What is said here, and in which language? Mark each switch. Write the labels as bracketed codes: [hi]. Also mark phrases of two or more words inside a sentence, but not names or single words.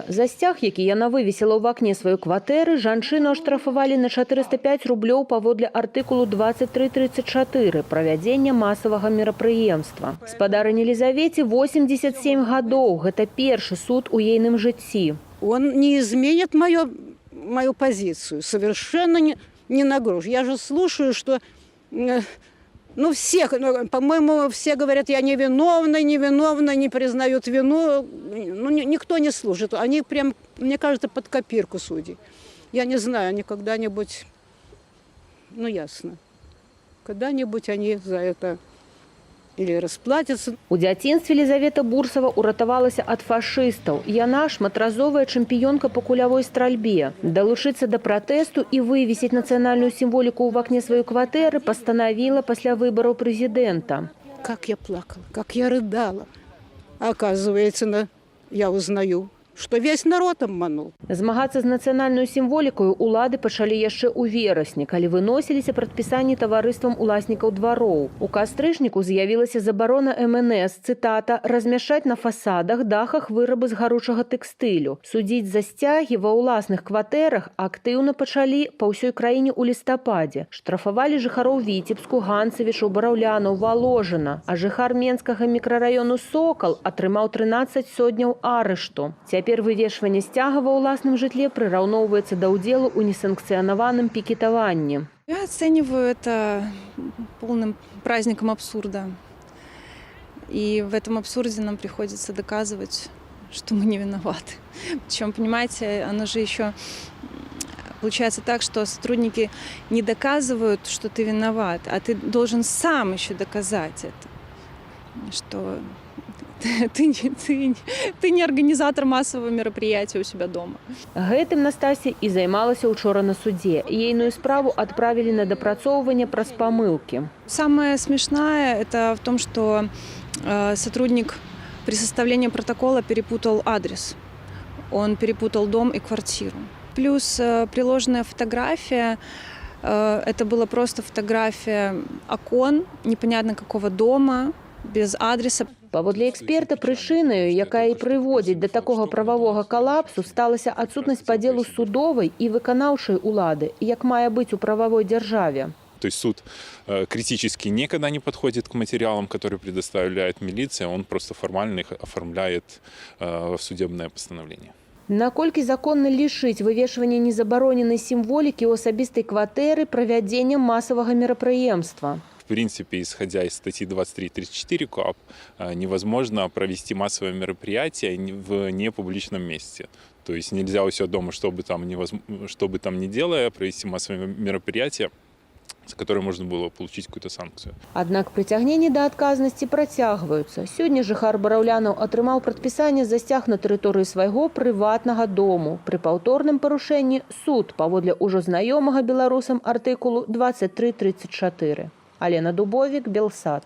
[be] За сцяг, які яна вывесіла ў вакне сваёй кватэры, жанчыну аштрафавалі на 405 рублёў паводле артыкулу 2334 правядзення масавага мерапрыемства. Спадарыні Лизавете 87 гадоў. Гэта першы суд у ейным жыцці. [ru] Он не изменит мою позицию. Совершенно не на грош. Я же слушаю, что... по-моему, все говорят, я невиновна, не признают вину. Никто не служит. Они прям, мне кажется, под копирку судей. Я не знаю, они когда-нибудь, ясно, когда-нибудь они за это или расплатятся. [be] У дзяцінстве Лизавета Бурсова уратавалася ад фашыстаў. Яна шматразовая чэмпіёнка па кулявой стральбе. Далучыцца да пратэсту і вывесіць нацыянальную сімволіку ў вакне сваёй кватэры пастанавіла пасля выбараў прэзідэнта. [ru] Как я плакала, как я рыдала. А оказывается, я узнаю, что весь народ обманул. [be] Змагацца з нацыянальную сімволікаю улады пачалі яшчэ ў верасні, калі выносіліся прадпісанні таварыствам уласнікаў двароў. У кастрычніку з'явілася забарона МНС, цытата, размяшчаць на фасадах, дахах вырабы з гаручага тэкстылю. Судзіць за сцягі ва ўласных кватэрах актыўна пачалі па ўсёй краіне ў лістападзе. Штрафавалі жыхароў Віцебску, Ганцевічаў, Бараўлянаў, Валожына, а жыхар Менскага мікрараёну Сокал атрымаў 13 сотняў арышту. Цяпер вывешванне сцяга ва ўласным жытле прыраўноўваецца да ўдзелу ў несанкцыянаваным пікетаванні. [ru] Я оцениваю это полным праздником абсурда. И в этом абсурде нам приходится доказывать, что мы не виноваты. Причем, понимаете, оно же еще получается так, что сотрудники не доказывают, что ты виноват, а ты должен сам еще доказать это, что... Ты не организатор массового мероприятия у себя дома. [be] Гэтым Настасья і займалася учора на суде. Ейную справу отправили на допрацоўванне праз памылки. [ru] Самое смешное это в том, что сотрудник при составлении протокола перепутал адрес. Он перепутал дом и квартиру. Плюс приложенная фотография. Это была просто фотография окон, непонятно какого дома, без адреса. [be] Паводле эксперта, прычынаю, якая і прыводзіць да такога прававога калапсу, сталася адсутнасць падзелу судовай і выканаўчай улады, як мае быць у [ru] правовой державе. То есть суд критически никогда не подходит к материалам, которые предоставляет милиция, он просто формально их оформляет в судебное постановление. [be] Наколькі законна лішыць вывешвання незабароненай сімволікі ў асабістай кватэры правядзеннем масавага мерапрыемства? [ru] В принципе, исходя из статьи 23-34 КоАП, невозможно провести массовое мероприятие в непубличном месте. То есть нельзя у себя дома, что бы там ни делая, провести массовое мероприятие, за которое можно было получить какую-то санкцию. [be] Аднак прыцягненні да адказнасці працягваюцца. Сёння жыхар Бараўлянаў атрымаў прадпісанне за сцяг на тэрыторыі свайго прыватнага дому. Пры паўторным парушэнні суд паводле ўжо знаёмага беларусам артыкулу 23-34. Алена Дубовік, Белсат.